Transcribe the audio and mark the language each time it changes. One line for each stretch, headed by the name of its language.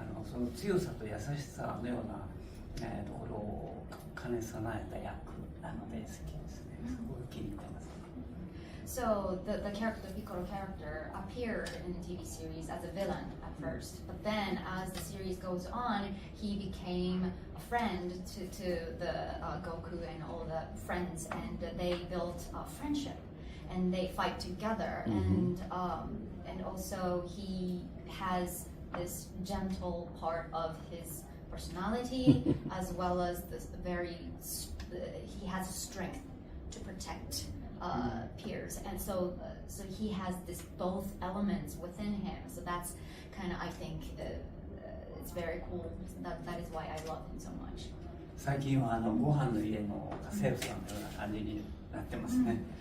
Japanese: その強さと優しさのような、ところを兼ね備えた役なので好きですね。すごい気に入ってます。
English: So the character, the Piccolo character, appeared in the TV series as a villain at first, but then as the series goes on, he became a friend to the Goku and all the friends, and they built a friendship, and they fight together, and also he has this gentle part of his personality, as well as this he has strength to protect peers, and so he has this both elements within him. So that's kind of, I think, it's very cool. That is why I love him so much.
Japanese: 最近はご飯の家の家政婦さんのような感じになってますね。